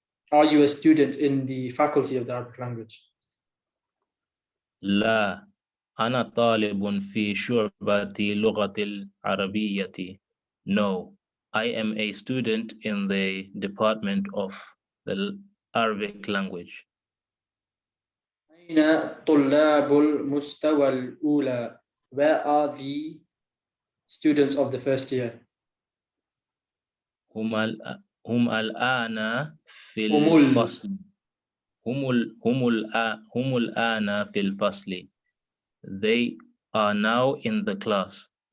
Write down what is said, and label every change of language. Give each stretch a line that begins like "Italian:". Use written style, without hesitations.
English: Are you a student in the faculty of the Arabic language?
Arabic: لا، أنا طالب في شعبة لغة العربية.
English: No, I am a student in the department of the Arabic language.
Arabic: أين طلاب المستوى الأولى?
English: Where are the students of the first year?
Arabic: هم الآن في الفصل. هم الآن في الفصل.
English: They are now in the class.